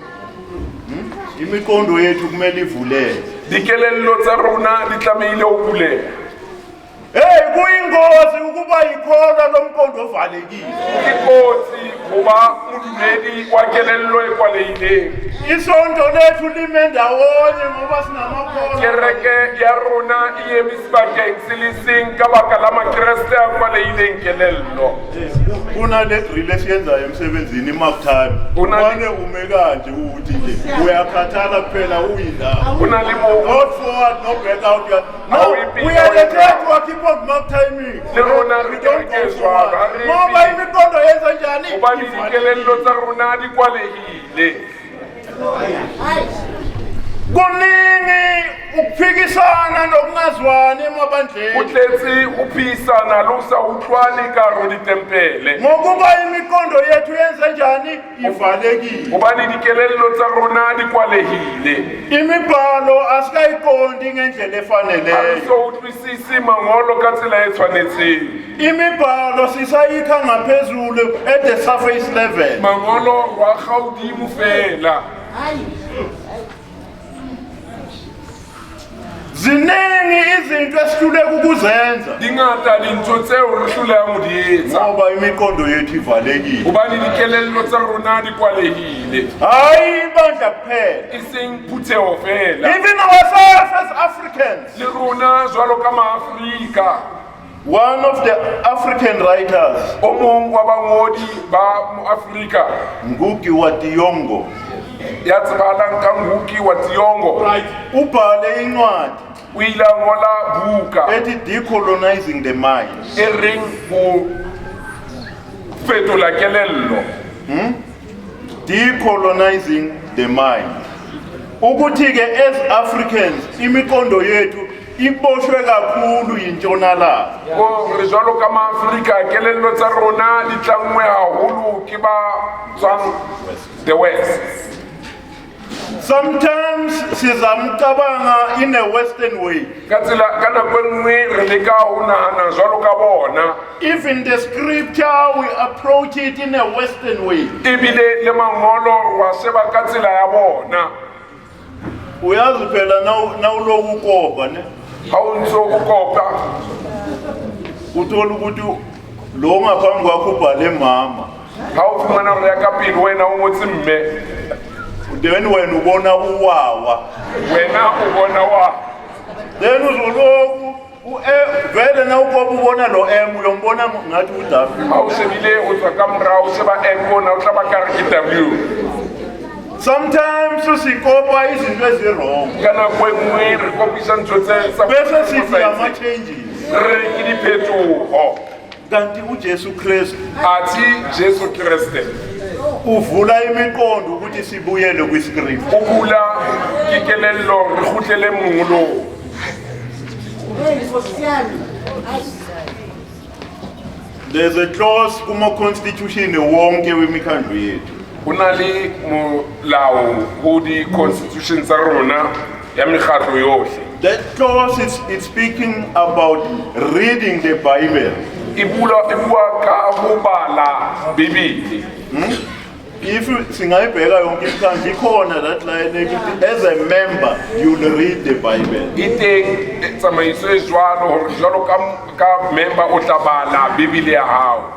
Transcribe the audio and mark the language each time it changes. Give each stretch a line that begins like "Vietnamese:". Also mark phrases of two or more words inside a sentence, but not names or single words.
Zulu: imiqondo yethu kumele ivuleke
Southern Sotho: dikelello tsa rona di tlamehile ho buleha
Zulu: hey kuyingozi ukuba yikholwa lomqondo ovalekile
Southern Sotho: ikotsi kuba umdumeli wa kelello ekwalehileng
Zulu: isonto lethu lime ndawonye ngoba sinamakholwa
Southern Sotho: kereke ya rona e eme sebakeng se le seng ka baka la makreste a kwalehileng kelello
Zulu: kunale drill esiyenzayo emsebenzini i-mark time Una- wane ume kanje ukuthi nje uyakhathala kuphela uyindawo
Southern Sotho: Una le mo
English: not forward no back out no
Zulu: Awuyiphi
English: we are the
Zulu: indawo
English: church who keep on mark timing
Southern Sotho: Le rona
English: we
Southern Sotho: re
English: don't go kerekezwa, forward
Southern Sotho: ha re
Zulu: ngoba pi- imiqondo yenza njani
Southern Sotho: hobane dikelello tsa rona di kwalehile
Zulu: kuningi ukuphikisana nokungazwani
Southern Sotho: o
Zulu: emabandleni
Southern Sotho: tletse ho phehisana le ho sa utlwane ka hare ho ditempele
Zulu: ngokuba imiqondo yethu yenze njani ivalekile
Southern Sotho: hobane dikelello tsa rona di kwalehile
Zulu: imibhalo asikayiqondi ngendlela
Southern Sotho: ha
Zulu: efaneleyo
Southern Sotho: re so utlwisisi mangolo ka tsela e tshwanetseng
Zulu: imibhalo sisayikha ngaphezulu
English: at the surface level
Southern Sotho: mangolo wa gaudimo fela
Zulu: ziningi izinto esihluleka ukuzenza
Southern Sotho: di ngata dintho tseo re hlolehang ho di etsa
Zulu: ngoba imiqondo yethu ivalekile
Southern Sotho: hobane dikelello tsa rona di kwalehile
Zulu: hayi ibandla kuphela
Southern Sotho: e seng phutheho fela
English: even ourselves as Africans.
Southern Sotho: le rona jwalo ka maafrika
English: One of the African writers,
Southern Sotho: o mong wa bangodi ba moafrika Ngugi wa Thiong'o, ya tsebahalang ka Ngugi wa Thiong'o
Zulu: ubhale incwadi
Southern Sotho: o ile a ngola buka
Zulu: ethi Decolonizing the Mind.
Southern Sotho: e reng ho fetola kelello Decolonizing the Mind.
Zulu: Ukuthi ke
English: as Africans
Zulu: imiqondo yethu iboshwe kakhulu yintshonalanga.
Southern Sotho: gore jwalo ka maafrika kelello tsa rona di tlangwe haholo ke ba tswang
English: the west. Sometimes sizamcabanga in a Western way.
Southern Sotho: ka nako e nngwe re leka ho nahana jwalo ka bona,
English: Even the scripture, we approach it in a Western way.
Southern Sotho: ebile le mangolo wa sheba ka tsela ya bona.
Zulu: Uyazi phela nawuloku ukopa ne
Southern Sotho: ha o ntso o kopa
Zulu: uthola ukuthi lo ngaphambi kwakho ubhale mama,
Southern Sotho: ha o fumana gore ya ka pele wena o ngotse mme,
Zulu: then wena ubona uwawa,
Southern Sotho: wena o bona wa
Zulu: then uzoloku vele nawukopa ubona lo M uyombona ngathi uDavi.
Southern Sotho: ha o shebile o tswa ka morao o sheba bona o tla ba ka re ke W.
Zulu: Sometimes sikopa izinto ezirong
Southern Sotho: ka nako e nngwe re kopisa ntho tse sa
Zulu: bese sithi ama-changes,
Southern Sotho: re ke diphetogo.
Zulu: kanti uJesu Kristu
Southern Sotho: athi Jesu Kriste
Zulu: uvula imiqondo ukuthi sibuyele kwiscript.
Southern Sotho: o bula kikelello re kgutlele mongolong.
English: There's a clause
Zulu: kuma-constitution wonke wemikhandlu yethu
Southern Sotho: ho na le molao ho di-constitution tsa rona ya mekgatlo yohle.
English: that clause is speaking about reading the Bible.
Southern Sotho: E bua ka ho bala Bibele.
English: If
Zulu: singayibheka yonke imikhandlu ikhona
English: that line ethi as a member you'll read the Bible.
Southern Sotho: E teng tsamaiso e jwalo hore jwalo ka member o tla bala Bibele ya hao.